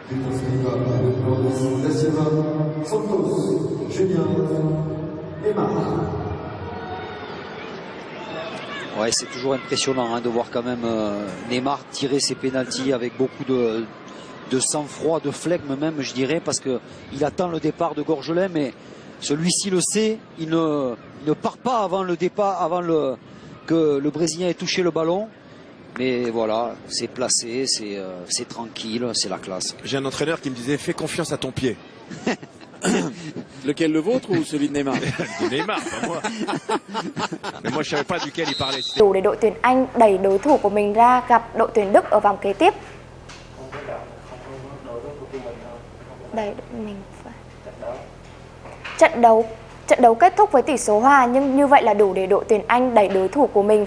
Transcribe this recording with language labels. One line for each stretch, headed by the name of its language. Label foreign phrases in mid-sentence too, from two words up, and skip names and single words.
French: Ouais, c'est toujours impressionnant, hein, de voir quand même Neymar tirer ses pénaltys avec beaucoup de sang-froid, de flegme même, je dirais, parce qu'il attend le départ de Gorgelin, mais celui-ci le sait, il ne part pas avant le départ, que le Brésilien ait touché le ballon. Mais voilà, c'est placé, c'est tranquille, c'est la classe. J'ai un entraîneur qui me disait fais confiance à ton pied. Lequel, le vôtre ou celui de Neymar? De Neymar, pas moi. Mais moi je savais pas duquel il parlait.
Vietnamese: Đủ để đội tuyển Anh đẩy đối thủ của mình ra gặp đội tuyển Đức ở vòng kế tiếp. Đẩy mình phải. Trận đấu kết thúc với tỷ số hòa, nhưng như vậy là đủ để đội tuyển Anh đẩy đối thủ của mình